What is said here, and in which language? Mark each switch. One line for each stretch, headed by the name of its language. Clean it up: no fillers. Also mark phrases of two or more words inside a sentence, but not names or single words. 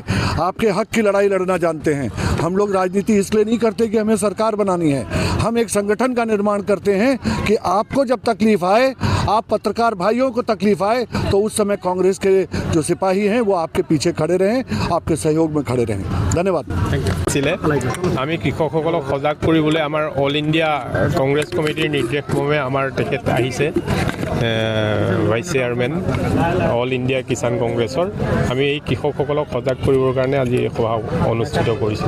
Hindi: आपके हक की लड़ाई लड़ना जानते हैं। हम लोग राजनीति इसलिए नहीं करते कि हमें सरकार बनानी है, हम एक संगठन का निर्माण करते हैं कि आपको जब तकलीफ आए, आप पत्रकार भाइयों को तकलीफ आए, तो उस समय कांग्रेस के जो सिपाही हैं वो आपके पीछे खड़े रहें, आपके सहयोग में खड़े रहें। धन्यवाद।
Assamese: আমি কৃষকসকলক সজাগ কৰিবলৈ আমাৰ অল ইণ্ডিয়া কংগ্ৰেছ কমিটিৰ নিৰ্দেশমৰ্মে আমাৰ তেখেত আহিছে
English: vice chairman
Assamese: অল ইণ্ডিয়া কিষাণ কংগ্ৰেছৰ। আমি এই কৃষকসকলক সজাগ কৰিবৰ কাৰণে আজি এই সভা অনুষ্ঠিত কৰিছোঁ।